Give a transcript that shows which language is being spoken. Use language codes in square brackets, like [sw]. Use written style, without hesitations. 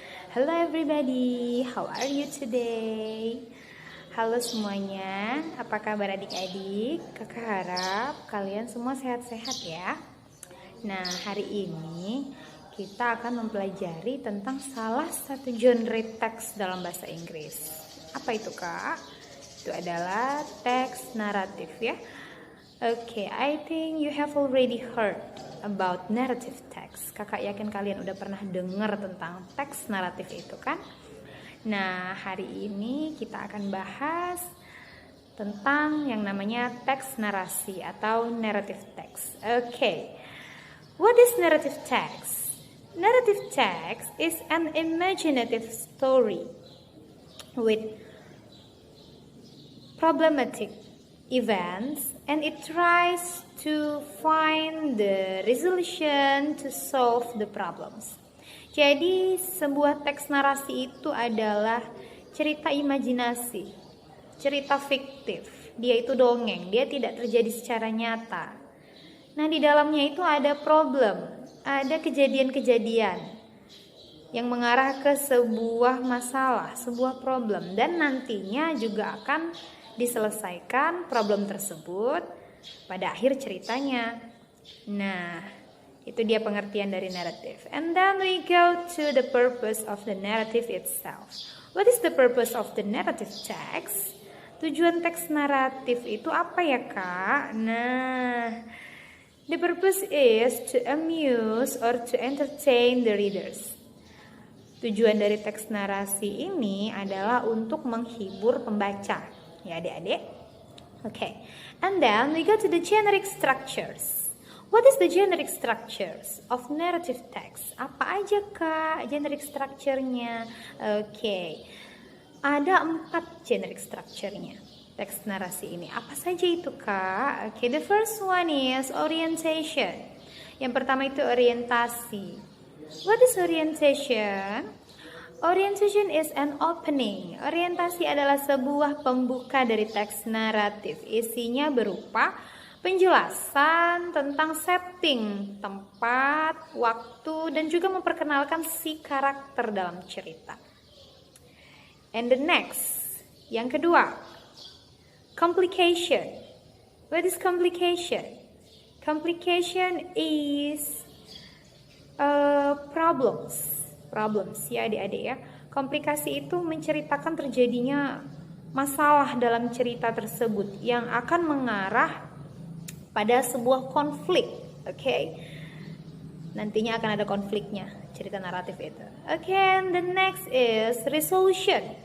[en] Hello everybody, how are you today? [id] Halo semuanya, apa kabar adik-adik? Kakak harap kalian semua sehat-sehat ya. Nah, hari ini kita akan mempelajari tentang salah satu genre teks dalam bahasa Inggris. Apa itu, Kak? Itu adalah teks naratif ya. [en] Okay, I think you have already heard about narrative text. [id] Kakak yakin kalian udah pernah dengar tentang teks naratif itu kan? Nah, hari ini kita akan bahas tentang yang namanya teks narasi atau narrative text. [en] Okay, what is narrative text? Narrative text is an imaginative story with problematic events and it tries to find the resolution to solve the problems. [id] Jadi sebuah teks narasi itu adalah cerita imajinasi, cerita fiktif. Dia itu dongeng, dia tidak terjadi secara nyata. Nah, di dalamnya itu ada problem, ada kejadian-kejadian yang mengarah ke sebuah masalah, sebuah problem, dan nantinya juga akan diselesaikan problem tersebut pada akhir ceritanya. Nah, itu dia pengertian dari naratif. [en] And then we go to the purpose of the narrative itself. What is the purpose of the narrative text? [id] Tujuan teks naratif itu apa ya, Kak? [en] Nah, the purpose is to amuse or to entertain the readers. [id] Tujuan dari teks narasi ini adalah untuk menghibur pembaca. Ya adik-adik. [en] Okay. And then we go to the generic structures. What is the generic structures of narrative text? [id] Apa aja, Kak, generic structure-nya? Okay. Ada 4 generic structure-nya teks narasi ini. Apa saja itu, Kak? [en] Okay, the first one is orientation. [id] Yang pertama itu orientasi. [en] What is orientation? Orientation is an opening. [id] Orientasi adalah sebuah pembuka dari teks naratif. Isinya berupa penjelasan tentang setting, tempat, waktu, dan juga memperkenalkan si karakter dalam cerita. [en] And the next, [id] yang kedua, [en] complication. What is complication? Complication is problems [id] ya adik-adik ya. Komplikasi itu menceritakan terjadinya masalah dalam cerita tersebut yang akan mengarah pada sebuah konflik. Okay? Nantinya akan ada konfliknya cerita naratif itu. [en] Okay, and the next is resolution.